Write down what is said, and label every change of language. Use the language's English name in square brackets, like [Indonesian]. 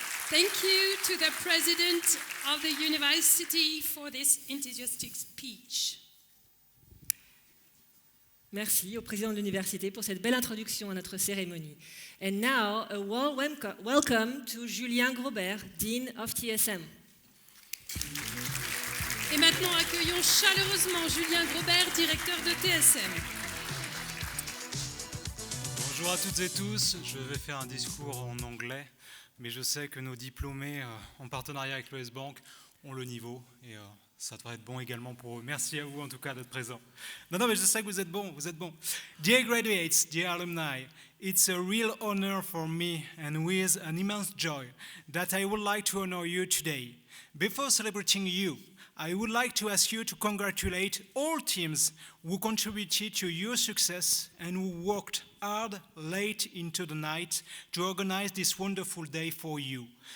[English] Thank you to the president of the university for this enthusiastic speech. [French] Merci au président de l'université pour cette belle introduction à notre cérémonie. [English] And now, a warm welcome to Julien Grobert, Dean of TSM. [French] Et maintenant, accueillons chaleureusement Julien Grobert, directeur de TSM. Bonjour à toutes et tous, je vais faire un discours en anglais, mais je sais que nos diplômés en partenariat avec l'ES Bank ont le niveau et ça devrait être bon également pour eux. Merci à vous en tout cas d'être présents. Non, mais je sais que vous êtes bons, vous êtes bons. [English] Dear graduates, dear alumni, it's a real honor for me and with an immense joy that I would like to honor you today. Before celebrating you, I would like to ask you to congratulate all teams who contributed to your success and who worked hard late into the night to organize this wonderful day for you.